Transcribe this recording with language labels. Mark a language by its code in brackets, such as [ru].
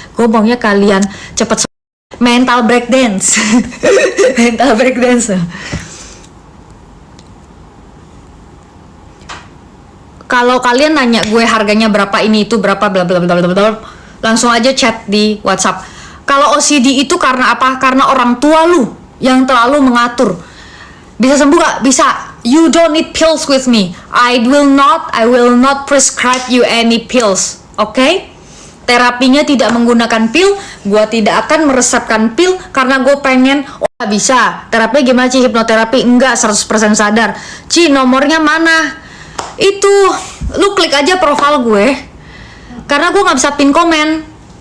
[id] Gue maunya kalian cepet mental breakdance. Mental breakdance. Kalau kalian nanya gue harganya berapa, ini itu berapa, bla bla bla bla bla, langsung aja chat di WhatsApp. Kalau OCD itu karena apa? Karena orang tua lu yang terlalu mengatur. Bisa sembuh gak? Bisa. [en] You don't need pills with me. I will not prescribe you any pills. Okay? [id] Terapinya tidak menggunakan pil. Gua tidak akan meresepkan pil karena gue pengen, oh bisa. Terapi gimana Ci? Hipnoterapi? Enggak, 100% sadar. Ci, nomornya mana? Itu, lu klik aja profil gue. Karena gue gak bisa pin komen.